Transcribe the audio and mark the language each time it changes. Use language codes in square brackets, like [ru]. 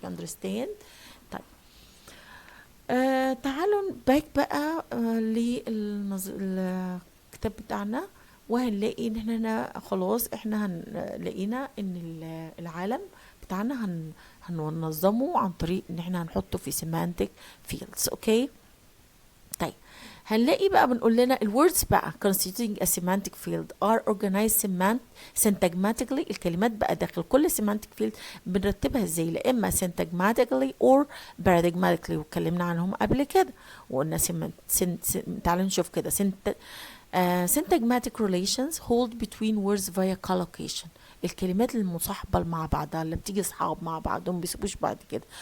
[en] You understand؟ [ar] طيب تعالوا باك بقى للكتاب بتاعنا، وهنلاقي ان احنا خلاص احنا لقينا ان العالم بتاعنا هننظمه عن طريق ان احنا هنحطه في semantic fields. اوكي طيب هنلاقي بقى بنقول لنا الwords بقى [en] constituting a semantic field are organized syntagmatically. [ar] الكلمات بقى داخل كل semantic field بنرتبها ازاي؟ لا اما syntagmatically [en] or paradigmatically، [ar] واتكلمنا عنهم قبل كده وقلنا تعالوا نشوف كده. [en] Syntagmatic relations hold between words via collocation. [ar] الكلمات المصاحبة مع بعضها اللي بتيجي صحاب مع بعضهم بيسيبوش بعد كده.